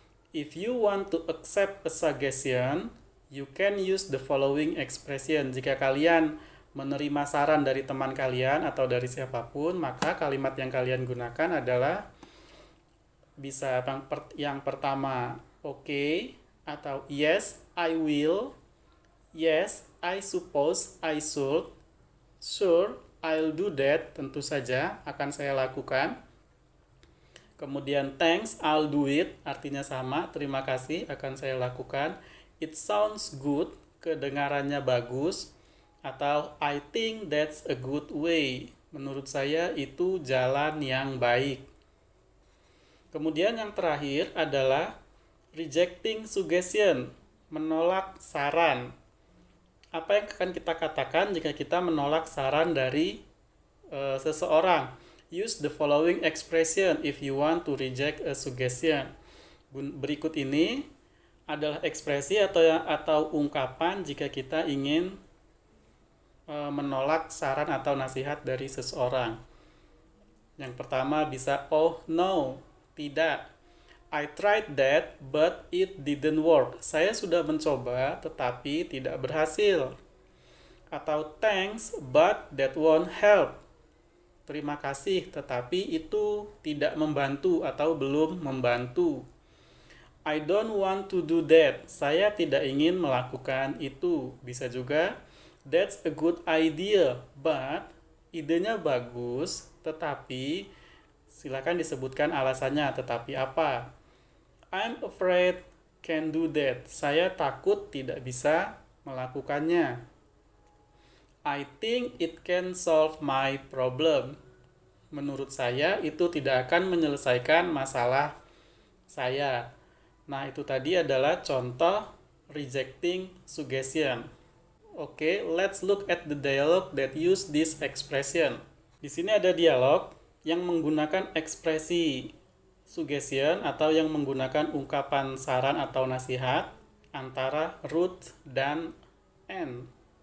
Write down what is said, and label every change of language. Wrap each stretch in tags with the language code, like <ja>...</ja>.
<en>If you want to accept a suggestion, you can use the following expression.</en> <id>Jika kalian menerima saran dari teman kalian atau dari siapapun, maka kalimat yang kalian gunakan adalah bisa yang pertama, okay, atau</id> <en>yes, I will, yes, I suppose I should, sure, I'll do that,</en> <id>tentu saja akan saya lakukan. Kemudian</id> <en>thanks, I'll do it,</en> <id>artinya sama, terima kasih, akan saya lakukan.</id> <en>It sounds good,</en> <id>kedengarannya bagus.</id> <en>Atau I think that's a good way,</en> <id>menurut saya itu jalan yang baik. Kemudian yang terakhir adalah rejecting suggestion, menolak saran. Apa yang akan kita katakan jika kita menolak saran dari seseorang?</id> <en>Use the following expression if you want to reject a suggestion.</en> <id>Berikut ini adalah ekspresi atau ungkapan jika kita ingin menolak saran atau nasihat dari seseorang. Yang pertama bisa,</id> <en>oh no,</en> <id>tidak.</id> <en>I tried that, but it didn't work.</en> <id>Saya sudah mencoba, tetapi tidak berhasil.</id> <en>Atau thanks, but that won't help.</en> <id>Terima kasih, tetapi itu tidak membantu atau belum membantu.</id> <en>I don't want to do that.</en> <id>Saya tidak ingin melakukan itu. Bisa juga,</id> <en>that's a good idea, but</en> <id>idenya bagus, tetapi silakan disebutkan alasannya, tetapi apa?</id> <en>I'm afraid can't do that.</en> <id>Saya takut tidak bisa melakukannya.</id> <en>I think it can solve my problem.</en> <id>Menurut saya itu tidak akan menyelesaikan masalah saya. Nah, itu tadi adalah contoh rejecting suggestion.</id> <en>Oke, let's look at the dialogue that use this expression.</en> <id>Di sini ada dialog yang menggunakan ekspresi suggestion atau yang menggunakan ungkapan saran atau nasihat antara Ruth dan Anne.</id>